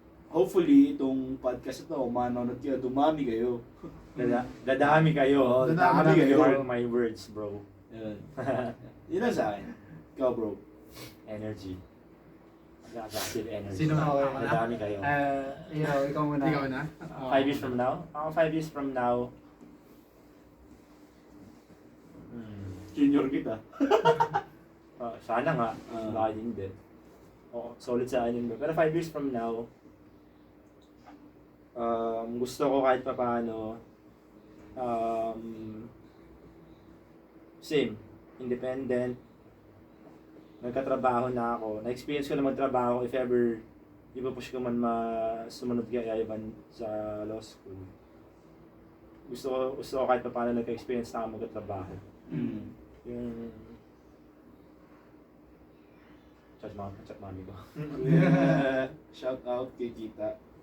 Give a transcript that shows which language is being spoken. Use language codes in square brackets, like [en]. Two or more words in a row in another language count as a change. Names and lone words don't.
[tl] hopefully, itong podcast ito, manonood kayo, dumami kayo. Dadami kayo. Dadami kayo. [en] Mark my words bro. [tl] Yun. Yun lang sa akin. Ikaw bro. [en] Energy. Aggressive energy. [tl] Sino ako? Dadami kayo. Ikaw muna. Ikaw na? [en] 5 years from now? 5 years from now. [tl] Junior kita. Sana nga. Baka hindi. Solid sa akin yun. [en] Pero 5 years from now, [tl] gusto ko kahit pa paano, same, independent, nagkatrabaho na ako, na-experience ko na magtrabaho [en] if ever [tl] ipapush ko man sumunod kay Ivan sa law school. Gusto ko kahit pa paano nagka-experience na ako magtrabaho. Yung chat mami ko. [en] Shout out [tl] kay Kita.